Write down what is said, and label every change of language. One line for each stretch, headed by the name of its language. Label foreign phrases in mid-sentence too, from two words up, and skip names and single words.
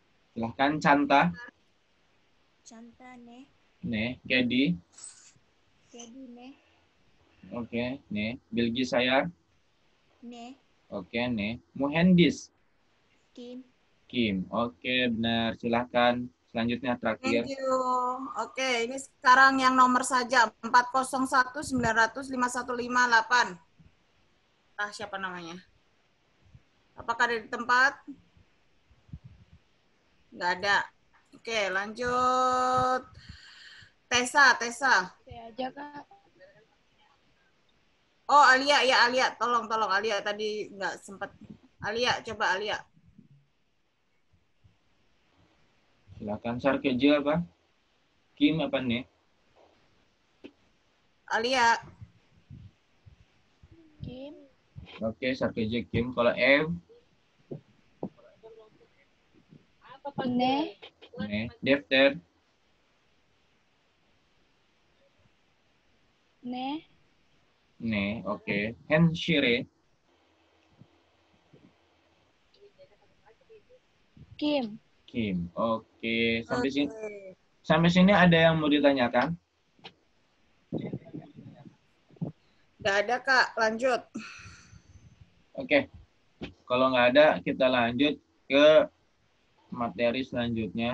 Indonesian: Silahkan Canta.
Turkish: Canta ne. Ne. Kedi. Kedi ne. Oke. Ne. Bilgi Sayar.
Indonesian: Ne. Oke.
Turkish: Ne. Muhendis.
Indonesian: Kim. Kim. Oke, benar. Silahkan. Selanjutnya terakhir.
English: Thank you.
Indonesian: Oke, ini sekarang yang nomor saja 401-900-51558. Ah, siapa namanya? Apakah ada di tempat? Nggak ada. Oke, lanjut. Tessa. Saya aja, Kak. Oh, Alia, ya Alia. Tolong Alia tadi nggak sempat. Alia, coba Alia. Silakan. Sarkeja apa? Kim apa Ne? Alia. Kim. Oke,
Turkish: Sarkeja Kim.
Indonesian: Kalau Ev? Ne. Ne. Defter? Ne. Ne. Oke. Henshire? Kim. Kim. Oke. Sampai sini ada yang mau ditanyakan? Nggak ada, Kak. Lanjut. Oke. Kalau nggak ada, kita lanjut ke materi selanjutnya.